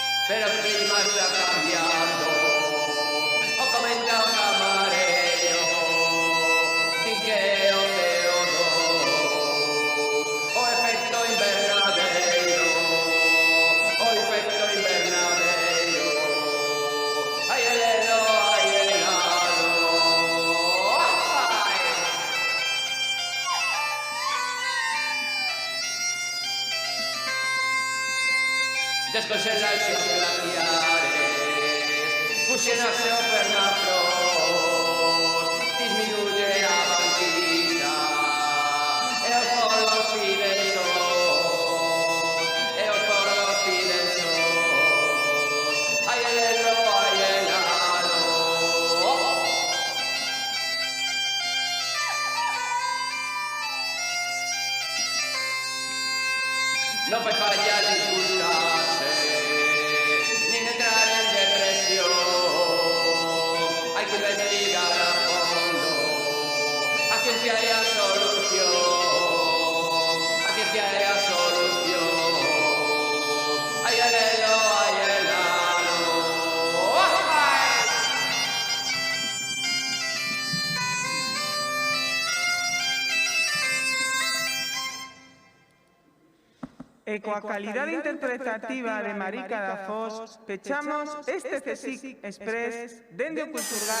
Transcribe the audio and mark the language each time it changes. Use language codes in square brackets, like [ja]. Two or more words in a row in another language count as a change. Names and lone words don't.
[es] pero el clima está cambiando. [gl] O comenta o camarero, di que o CO2, o efecto invernadero, o efecto invernadero. [es] Ay, el helado, ay, el helado. ¡Ay! [gl] Descongelarse os glaciares, fusionarse o permafrost, disminuye a banquisa, e os polos piden sol, e os polos piden sol. [es] Ai, el helo, ai, el halo. [gl] Non fai fallar disgustarse, nin entrar en depresión. Hai que investigar a fondo, a ciencia é a solución, a ciencia é a solución. [es] Ai, el helo, ai, el halo. Ai! [gl] E coa calidade interpretativa de Marica da Foz, pechamos este CSIC Express dende o Culturgal.